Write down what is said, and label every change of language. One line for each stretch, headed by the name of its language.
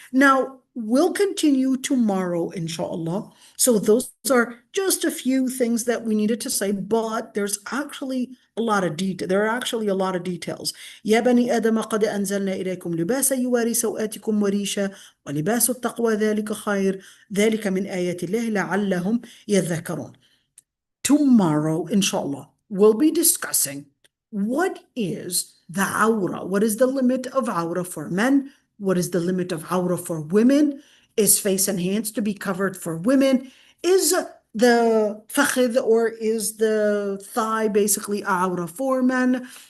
English: Now, we'll continue tomorrow, inshallah. So those are just a few things that we needed to say, but there's actually a lot of detail. There are actually a lot of details.
Arabic: يا بني آدم قد أنزلنا إليكم لباسا يواري سوآتكم وريشا ولباس التقوى ذلك خير ذلك من آيات الله لعلهم يذكرون.
English: Tomorrow, inshallah, we'll be discussing what is the awra? What is the limit of awra for men? What is the limit of awra for women? Is face and hands to be covered for women? Is the fakhid or is the thigh basically awra for men?